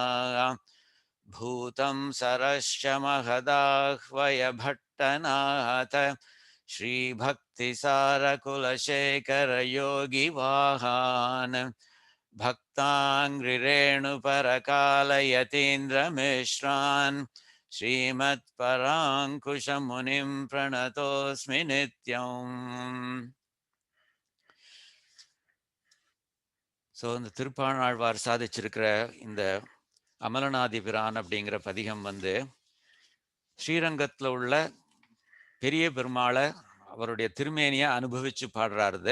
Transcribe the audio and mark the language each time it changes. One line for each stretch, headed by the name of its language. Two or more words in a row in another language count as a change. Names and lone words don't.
Sanskrit: भूतं सरश्च महदाह्वय भट्टनाथ श्रीभक्तिसारकुलशेखरयोगिवाहान् भक्ताङ्घ्रिरेणुपरकालयतीन्द्रमिश्रान् श्रीमत्पराङ्कुशमुनिं प्रणतोऽस्मि नित्यम्.
Tamil: ஸோ இந்த திருப்பாணாழ்வார் சாதிச்சிருக்கிற இந்த அமலநாதி பிரான் அப்படிங்கிற பதிகம் ஸ்ரீரங்கத்தில் உள்ள பெரிய பெருமாளை அவருடைய திருமேனியை அனுபவிச்சு பாடுறாரு.